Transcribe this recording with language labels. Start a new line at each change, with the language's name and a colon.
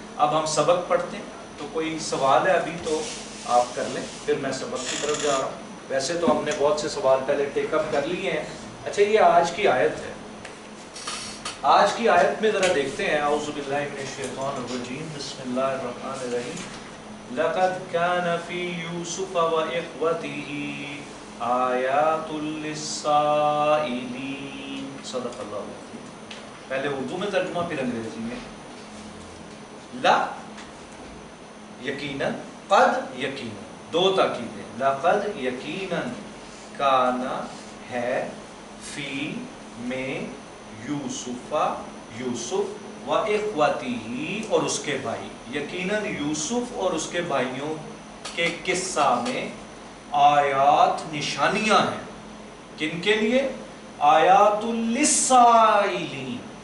Urdu: اب ہم سبق پڑھتے ہیں, تو کوئی سوال ہے ابھی تو آپ کر لیں, پھر میں سبق کی طرف جا رہا ہوں. ویسے تو ہم نے بہت سے سوال پہلے ٹیک اپ کر لیے ہیں. اچھا یہ آج کی آیت ہے, آج کی آیت میں ذرا دیکھتے ہیں.
Arabic: اعوذ باللہ من الشیطان الرجیم, بسم اللہ الرحمن الرحیم. لقد كان في يوسف وإخوته آیات للسائلین. صدق اللہ العظیم.
Urdu: پہلے اردو میں ترجمہ پھر انگریزی میں. لا, یقیناً قد یقیناً، دو تاکیدیں، لقد یقیناً کانا ہے فی میں یوسف و اخوتہ اور اس کے بھائی، یقیناً یوسف اور اس کے بھائیوں کے قصہ میں آیات نشانیاں ہیں، کن کے لیے؟
Arabic: آیات للسائلین،